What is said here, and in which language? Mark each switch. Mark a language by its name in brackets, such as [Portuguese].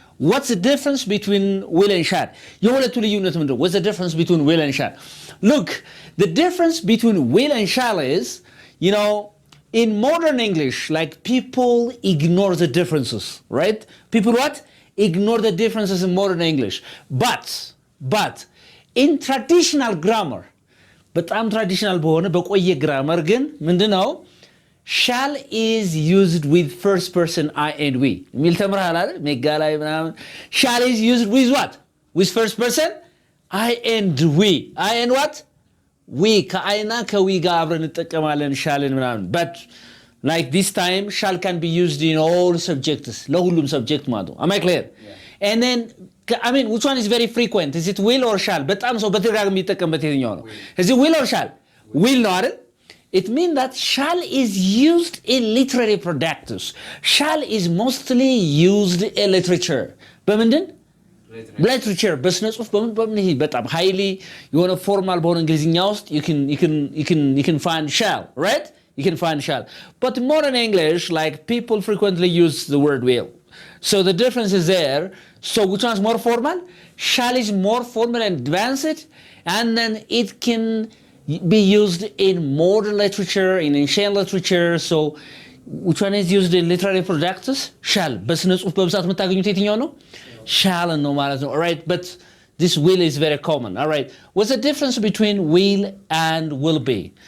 [English] What's the difference between will and shall? [Amharic] የሁለቱ ልዩነት ምንድነው? [English] What's the difference between will and shall? Look, the difference between will and shall is, you know, in modern English, like people ignore the differences, right? People what? Ignore the differences in modern English. But in traditional grammar, [Amharic] በጣም ትራዲሽናል በሆነ በቆየ ግራመር ግን ምንድነው? [English] shall is used with first person I and we [Amharic] የሚል ተምረሃል አይደል? ሜጋ ላይ ምናምን [English] shall is used with what? with first person I and we. I and what? we. [Amharic] ከአይና ከዊ ጋር አብረን እንጠቀማለን shallን ምናምን. [English] but like this time shall can be used in all subjects. [Amharic] ለሁሉም subject ማለት ነው. [English] am I clear? Yeah. And then I mean, which one is very frequent? Is it will or shall? [Amharic] በጣም ሰው በተደጋጋሚ የሚጠቀምበት የትኛው ነው? [English] is it will or shall? [Amharic] will ነው አይደል? [English] It means that shall is used in literary products. Shall is mostly used in literature. [Amharic] በምንድን? literature. በስነ ጽሁፍ በምን ይሄ በጣም highly የሆነ formal በሆነ እንግሊዝኛ ውስጥ [English] you can find shall, right? You can find shall. But in modern English, like people frequently use the word will. So the difference is there. So which one is more formal? Shall is more formal and advanced, and then it can be used in modern literature, in ancient literature. So which one is used in literary products? Shall. [Amharic] በስነ ጽሁፍ በብዛት የምታገኙት የትኛው ነው? shall ነው ማለት ነው. [English] All right, but this will is very common. All right, what's the difference between will and will be?